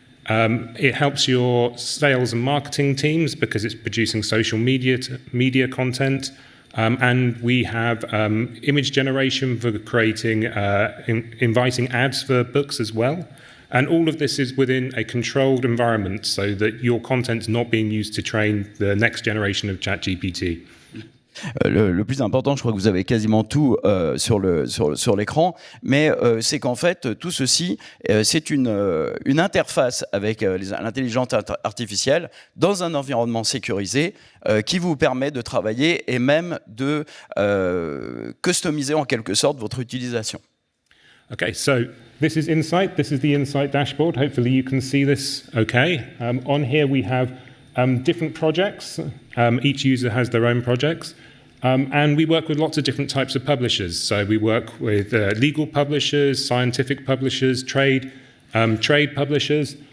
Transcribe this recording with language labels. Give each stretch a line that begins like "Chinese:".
English: It helps your sales and marketing teams because it's producing social media content. And we have image generation for creating, inviting ads for books as well. And all of this is within a controlled environment so that your content's not being used to train the next generation of ChatGPT.
French: Le plus important, je crois que vous avez quasiment tout sur l'écran, mais c'est qu'en fait, tout ceci, c'est une interface avec l'intelligence artificielle dans un environnement sécurisé qui vous permet de travailler et même de customiser en quelque sorte votre utilisation.
English: Okay, so this is Insight. This is the Insight dashboard. Hopefully you can see this okay. On here we have different projects. Each user has their own projects. And we work with lots of different types of publishers. So we work with legal publishers, scientific publishers, trade publishers.